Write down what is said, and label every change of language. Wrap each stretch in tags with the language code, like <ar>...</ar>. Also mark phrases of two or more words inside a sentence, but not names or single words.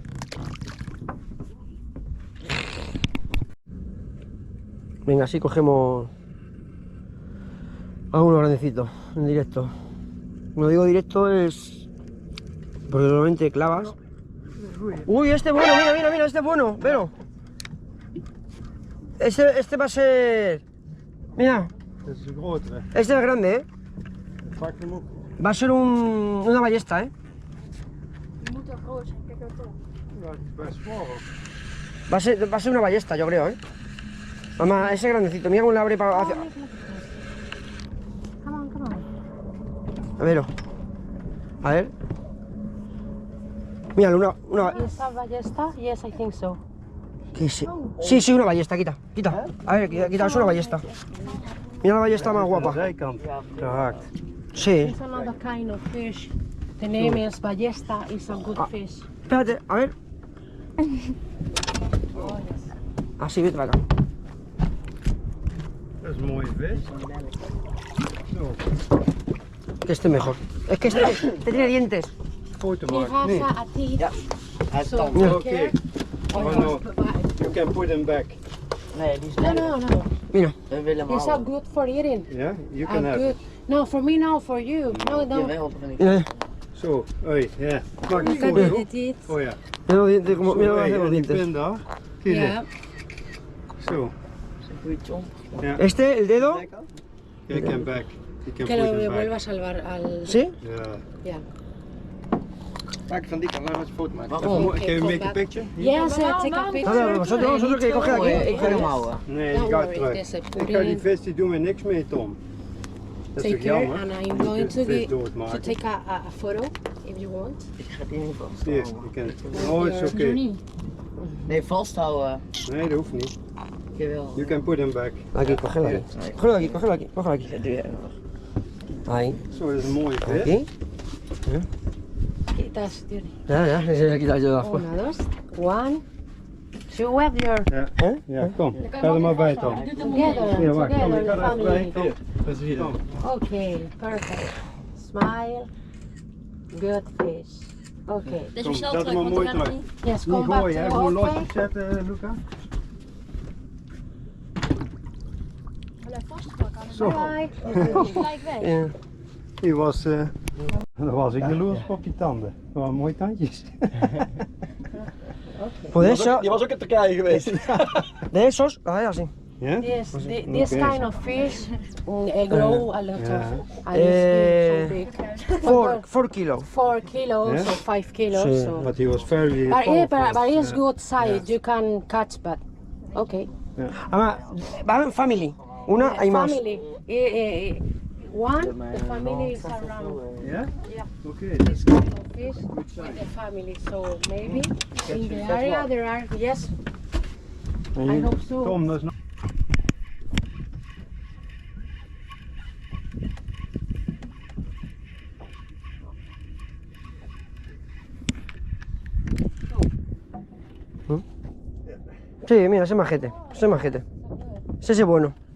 <es>Venga, así cogemos a uno grandecito, en directo. Cuando digo directo es porque normalmente clavas. Uy, este es bueno, mira, mira, mira, este es bueno, pero este va a ser. Mira,</es> <nl>Dat is een grotere.</nl> <es>este es grande,</es> <nl>Pak hem op.</nl> <es>Va a ser una ballesta,</es> <nl>Je moet er groot zijn. Kijk er toch. Ja, het is best zwaar ook.</nl> <es>Va a ser una ballesta, yo creo, Mamá, ese grandecito, mira cómo le abre para hacia.</es> <en>Come on.</en> <es>A ver. A ver. Mira, una.</es> <en>Is that ballesta? Yes, I think so.</en> <es>¿Qué es? Sí, sí, una ballesta, quita. A ver, quita, es una ballesta. Mira la ballesta más</es> <nl>Aan de</nl> <es>guapa.</es> <nl>zijkant gehaakt.</nl> <es>Sí.</es> <en>It's another kind of fish. The name is ballesta. It's a good fish.</en> <es>Espérate, a ver.</es> <en>Oh, yes.</en> <es>Así, vete para acá.</es> <nl>Dat is een mooie vis. Zo,</nl> <es>Que este mejor. Es que este tiene dientes.</es> <nl>foto</nl> <en>He</en> <nl>maken.</nl> <en>has</en> <nl>Nee.</nl> <en>a teeth.</en> <nl>Ja.</nl> <en>So</en> <nl>Ja.</nl> <en>take care. Oh no, you can put him back.</en> <nl>Nee, die is</nl> <es>No, no. Mira.</es> <nl>We willen hem</nl> <en>He's so</en> <nl>houden.</nl> <en>good for eating. Ja, you can have Good. it. No, for me, no, for you. No, no.</en> <nl>Jawel, of niet?</nl> <es>Mira,</es> <nl>Zo, hoi, ja. Maak een</nl> <en>Look at</en> <nl>foto.</nl> <en>the teeth.</en> <nl>Oh ja.</nl> <es>mira los dientes, como,</es> <nl>Zo,</nl> <es>mira hey, los</es> <nl>en die</nl> <es>dientes.</es> <nl>pin daar. Zie je?</nl> <en>Yeah.</en> <nl>Zo, Goeie chomp. ja.</nl> <es>Este, el dedo.</es> <nl>Kijk hem</nl> <en>back. You can</en> <es>Que</es> <en>put</en> <es>lo</es> <en>him</en> <es>vuelva a</es> <en>back.</en> <es>salvar al. ¿Sí?</es> <nl>Ja.</nl> <en>Yeah.</en> <nl>Maak van die kant, laat eens een foto maken. Waarom?</nl> <en>Can you come make a back. picture? Yes, take a picture.</en> <es>No, no, vosotros que coge Oh, aquí.</es> <nl>ik ga hem houden. Nee,</nl> <en>Don't</en> <nl>die gaat</nl> <en>worry,</en> <nl>terug.</nl> <en>there's a</en> <nl>Ik</nl> <en>pudding.</en> <nl>ga die vis, die doen we niks mee, Tom. Dat is</nl> <en>Take</en> <nl>toch</nl> <en>care,</en> <nl>jammer?</nl> <en>and I'm going</en> <nl>De vis</nl> <en>to</en> <nl>doodmaken.</nl> <en>take a photo if you want.</en> <nl>Ik ga die niet Hier, vasthouden. je kan. Oh, het is oké. Nee, vasthouden. Nee, dat hoeft niet. Jawel.</nl> <en>You can put him back.</en> <es>Aquí, cógelo aquí. Cógelo aquí, cógelo aquí, cógelo aquí. Ahí. Zo, dat is een mooie vis. Aquí. Quitas, tío. Ya, se le quita yo después. Una, dos.</es> <en>One. Two with your.</en> <nl>Ja, ja, kom. Ga er maar bij, Tom.</nl> <en>Together.</en> <nl>Ja, wacht, kom, ik</nl> <en>Together,</en> <nl>ga er even bij.</nl> <en>family.</en> <nl>Dat is hier. Kom.</nl> <en>Okay, perfect. Smile. Good fish. Okay.</en> <nl>Kom, zet hem maar mooi terug.</nl> <en>Yes,</en> <nl>Niet</nl> <en>come back</en> <nl>gooien, hè.</nl> <en>to</en> <nl>Gewoon</nl> <en>the</en> <nl>losjes</nl> <en>way.</en> <nl>zetten, Luca. Zo,</nl> <en>Bye.</en> <nl>Ja. die was, daar was ik jaloers op die tanden. Dat waren mooie tandjes.</nl> <es>Pues de eso,</es> <nl>Die was ook in Turkije geweest.</nl> <es>de esos, lo hacéis así.</es> <nl>Ja?</nl> <en>Yes, this Okay. kind of fish grow a lot Yeah. of. And it's so big. 4 kilo. 4 kilos Yeah. or 5 kilos.</en> <es>Sí.</es> <en>So. But he was very But, yeah, powerful. but it's Ja. good size. You can catch, but okay.</en> <es>Además, van en family. Una hay más.</es> <en>Family. One, the family is around. Yeah? Yeah. Okay. This kind of fish with the family. So maybe in the area there are, yes, I hope so.</en> <nl>Tom, dat is nog...</nl> <es>Sí, mira, ese es majete, ese es majete. Ese es bueno.</es>